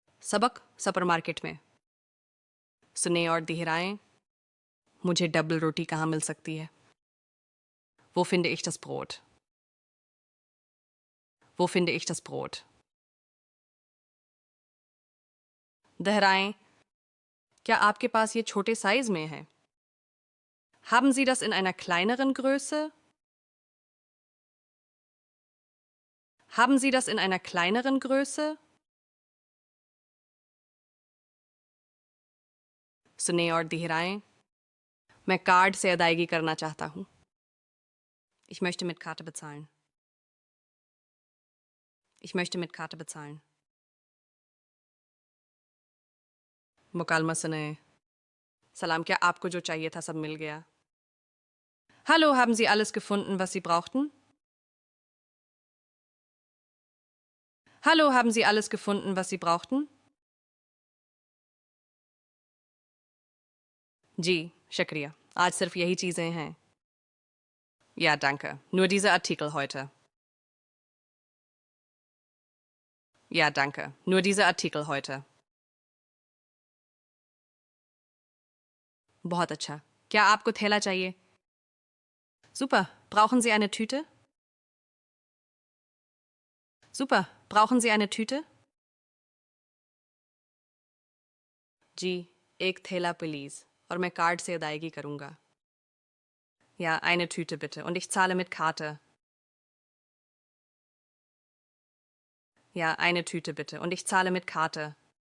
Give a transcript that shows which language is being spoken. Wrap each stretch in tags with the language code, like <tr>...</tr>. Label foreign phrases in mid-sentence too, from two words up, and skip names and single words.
<hi>सबक सुपरमार्केट में। सुने और दोहराएं। मुझे डबल रोटी कहाँ मिल सकती है?</hi> <de>Wo finde ich das Brot? Wo finde ich das Brot?</de> <hi>दोहराएं। क्या आपके पास ये छोटे साइज में है?</hi> <de>Haben Sie das in einer kleineren Größe? Haben Sie das in einer kleineren Größe?</de> <hi>सुने और दोहराएं। मैं कार्ड से अदायगी करना चाहता हूँ।</hi> <de>Ich möchte mit Karte bezahlen. Ich möchte mit Karte bezahlen.</de> <hi>मुकालमा सुने। सलाम, क्या आपको जो चाहिए था सब मिल गया?</hi> <de>Hallo, haben Sie alles gefunden, was Sie brauchten? Hallo, haben Sie alles gefunden, was Sie brauchten?</de> <hi>जी, शुक्रिया। आज सिर्फ यही चीज़ें हैं।</hi> <de>Ja, danke. Nur diese Artikel heute. Ja, danke. Nur diese Artikel heute.</de> <hi>बहुत अच्छा। क्या आपको थैला चाहिए?</hi> <de>Super. Brauchen Sie eine Tüte? Super. Brauchen Sie eine Tüte?</de> <hi>जी, एक थैला प्लीज। और मैं कार्ड से अदायगी करूंगा।</hi> <de>Ja, eine Tüte bitte. Und ich zahle mit Karte. Ja, eine Tüte bitte. Und ich zahle mit Karte.</de>